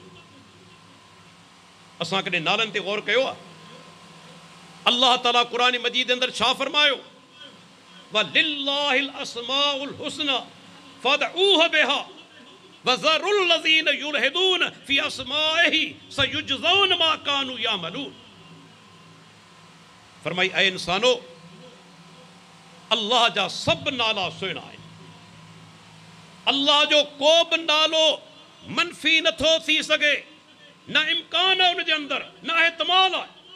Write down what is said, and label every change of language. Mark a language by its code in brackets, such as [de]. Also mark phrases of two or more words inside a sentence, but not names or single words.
[sd] असां कॾहिं नालनि ते गौर कयो आहे? अल्लाह ताला क़ुरान मजीद अंदर छा फरमायो? [ar] ولله الأسماء الحسنى فادعوه بها وذروا الذين يلحدون في أسمائه سيجزون ما كانوا يعملون. [sd] फरमाई, ऐ इंसानो, अल्लाह जा सब नाला सुहिणा आहिनि। अल्लाह जो को बि नालो मनफ़ी नथो थी सघे, न इम्कान आहे उनजे अंदर, न एहतमाल आहे।